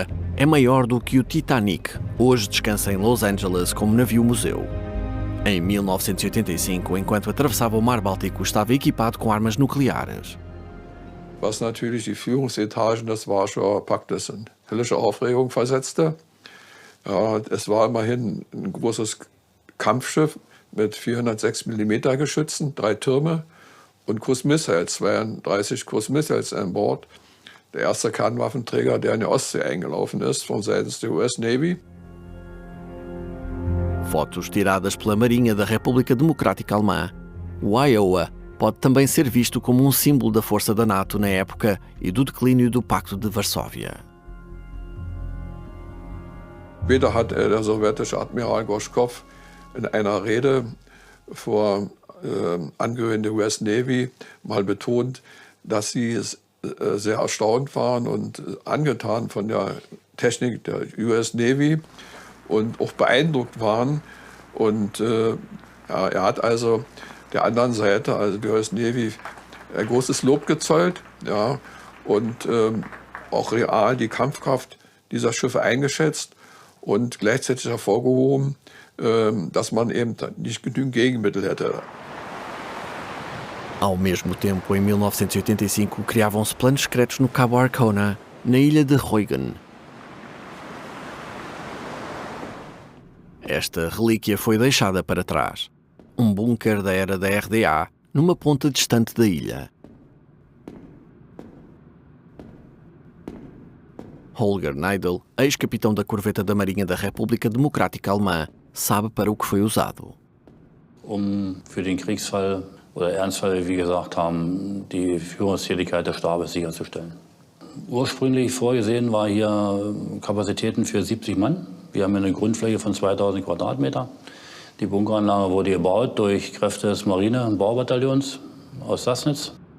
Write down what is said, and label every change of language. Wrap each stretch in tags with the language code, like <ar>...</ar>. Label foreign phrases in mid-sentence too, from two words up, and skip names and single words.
<pt>É maior do que o Titanic. Hoje descansa em Los Angeles como navio-museu. Em 1985, enquanto atravessava o Mar Báltico, estava equipado com armas nucleares.</pt> <de>Was natürlich die Führungsetagen des Warschauer Paktes in höllische Aufregung versetzte. Es war immerhin ein großes Kampfschiff mit 406 mm Geschützen, 3 Türme und Cruise-Missiles, 32 Cruise-Missiles an Bord. Der erste Kernwaffenträger, der in die Ostsee eingelaufen ist, von seitens der US Navy.</de> <pt>Fotos tiradas pela Marinha da República Democrática Alemã. O Iowa pode também ser visto como símbolo da força da NATO na época e do declínio do Pacto de Varsóvia.</pt> <de>Später hat der sowjetische Admiral Gorschkow in einer Rede vor Angehörigen der US Navy mal betont, dass sie sehr erstaunt waren und angetan von der Technik der US Navy und auch beeindruckt waren. Und er hat also der anderen Seite, also der US Navy, ein großes Lob gezollt, ja, und auch real die Kampfkraft dieser Schiffe eingeschätzt und gleichzeitig hervorgehoben, dass man eben nicht genügend Gegenmittel hätte.</de> <pt>Ao mesmo tempo, em 1985, criavam-se planos secretos no Cabo Arcona, na ilha de Rügen. Esta relíquia foi deixada para trás. Um bunker da era da RDA, numa ponta distante da ilha. Holger Neidl, ex-capitão da corveta da Marinha da República Democrática Alemã, sabe para o que foi usado.</pt> <de>Für den Kriegsfall oder Ernstfall, wie gesagt haben, die Führungstätigkeit des Stabes sicherzustellen. Ursprünglich vorgesehen war hier Kapazitäten für 70 Mann. Wir haben eine Grundfläche von 2000 Quadratmeter. Die Bunkeranlage wurde gebaut durch Kräfte des Marine- und Baubataillons aus Sassnitz.</de>